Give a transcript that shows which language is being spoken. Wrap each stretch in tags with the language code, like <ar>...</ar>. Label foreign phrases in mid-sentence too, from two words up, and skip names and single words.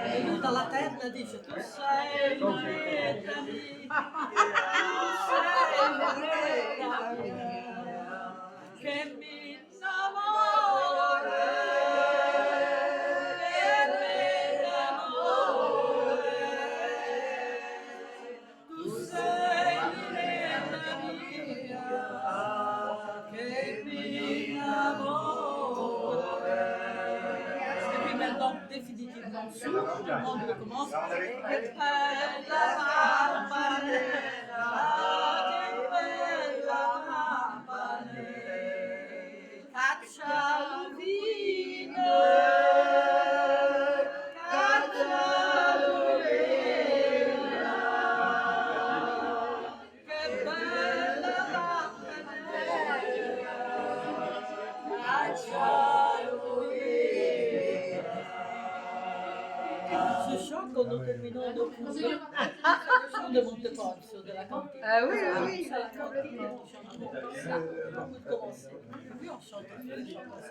<it>E lui dalla terra dice: tu sei moneta mia, tu sei moneta mia, che mi innamora, che mi innamora. Tu sei moneta mia, che mi innamora.</it> <fr>Et puis maintenant, définitivement sûr, tout le monde recommence.</fr> <it>Che bella campanella, che bella campanella, caccia vino, caccia l'uvena, che bella campanella, caccia l'uvena.</it> <fr>Ce chant quand nous terminons nos cours de Monteponcio, de la cantine. Ah oui, oui, oui. C'est la cantine, on chante ça, avant de commencer. Oui, on chante un peu, on chante</fr>